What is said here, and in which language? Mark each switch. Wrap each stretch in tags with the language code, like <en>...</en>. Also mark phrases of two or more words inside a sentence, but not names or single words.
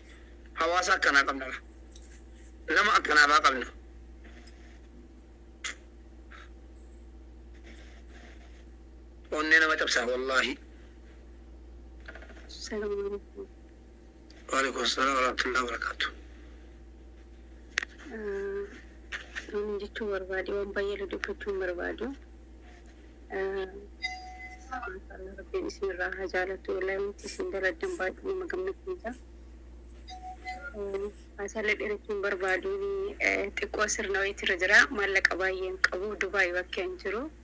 <om>Hawaasa akkanaa qabna. Nama akkanaafaa qabna. Onnee nama cabsaa wallaahi.</om> <ar>وعليكم السلام ورحمة الله وبركاته.</ar> <om>Ani jechuun barbaade waan baay'ee dubbachuun barbaadu. Rabbiin isinirraa haa jaalatu wallahi wanti isin daladdan baay'ee nama gammachiisa. Asaallee dheerachuun barbaadu xiqqoo sirna wayiitirra jira maallaqa baay'een qabu Dubaay bakka hin jiru.</om>